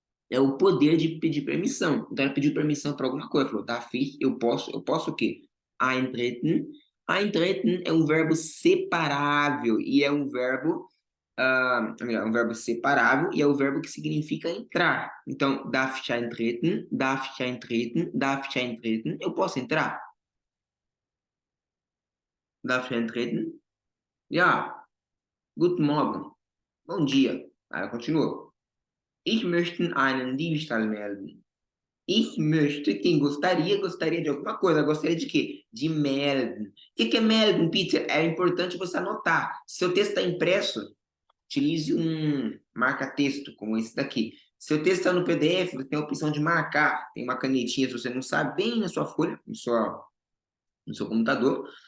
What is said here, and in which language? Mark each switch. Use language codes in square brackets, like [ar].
[pt] É o poder de pedir permissão. Então, ele pediu permissão para alguma coisa. Falou, [de] darf ich, [pt] eu posso o quê? Eintreten. Eintreten é um verbo separável e é um verbo um verbo separável e é o verbo que significa entrar. Então, [de] darf ich eintreten, darf ich eintreten, darf ich eintreten. [pt] Eu posso entrar? [de] Darf ich eintreten? Ja. Guten Morgen. [pt] Bom dia. Ela continuou. [de] Ich möchte einen Diebstahl melden. Ich möchte, [pt] quem gostaria de alguma coisa. Gostaria de quê? De melden. O que é melden, Peter? É importante você anotar. Se seu texto está impresso, utilize um marca-texto, como esse daqui. Se o texto está no PDF, você tem a opção de marcar. Tem uma canetinha, se você não sabe, bem na sua folha, no seu computador.